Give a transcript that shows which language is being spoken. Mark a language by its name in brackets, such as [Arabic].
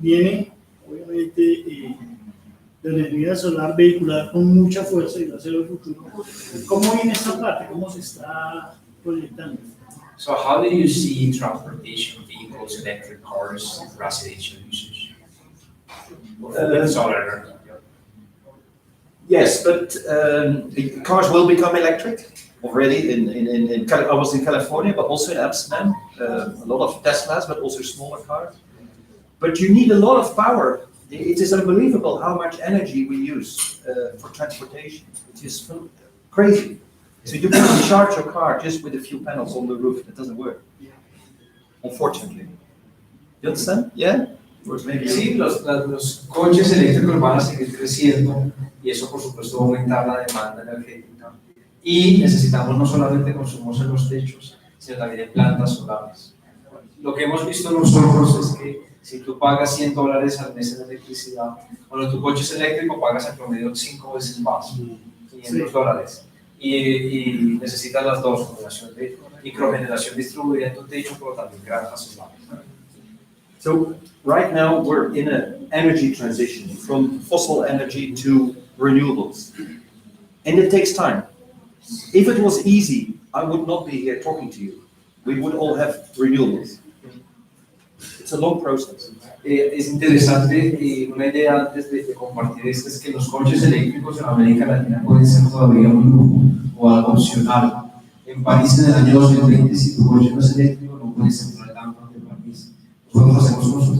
[Spanish] Viene, obviamente, de la energía solar vehicular con mucha fuerza y va a ser el futuro. ¿Cómo viene esta parte? ¿Cómo se está proyectando? [English] so how do you see transportation vehicles, electric cars, residential usage? With solar energy. Yes, but cars will become electric already. I was in California, but also in Amsterdam. A lot of Teslas, but also smaller cars. But you need a lot of power. It is unbelievable how much energy we use for transportation. It is crazy. So you can't charge your car just with a few panels on the roof. It doesn't work, unfortunately. You understand? Yeah? [Spanish] Sí, los coches eléctricos van a seguir creciendo y eso por supuesto va a aumentar la demanda energética y necesitamos no solamente consumos en los techos, sino también en plantas solares. Lo que hemos visto nosotros es que si tú pagas $100 al mes en electricidad, cuando tu coche es eléctrico pagas en promedio 5 veces más, $500. Y necesitas las dos, generación de microgeneración distribuida en tu techo, pero también granjas solares. [English] So right now we're in an energy transition from fossil energy to renewables. And it takes time. If it was easy, I would not be here talking to you. We would all have renewables. It's a long process. [Spanish] Es interesante, una idea antes de compartir esto es que los coches eléctricos en América Latina pueden ser todavía un lujo o algo opcional. En París en el año 2020, si tu coche no es eléctrico, no puedes entrar al campo del país. Nosotros hacemos consultas